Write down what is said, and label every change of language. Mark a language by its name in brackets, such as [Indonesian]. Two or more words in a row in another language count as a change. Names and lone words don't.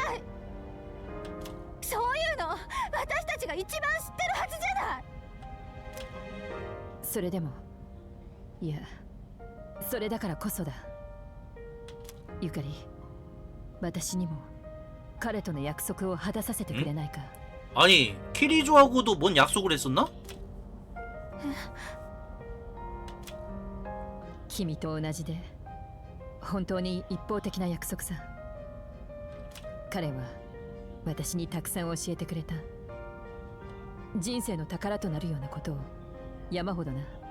[Japanese] そういうの私たちが一番知ってるはずじゃない。それでも、いや、それだからこそだ。ゆかり、私にも彼との約束を果たさせてくれないか。 [Korean] 아니 키리조하고도 뭔 약속을 했었나? [Japanese] 君と同じで本当に一方的な約束さ。彼は私にたくさん教えてくれた。人生の宝となるようなことを山ほどな。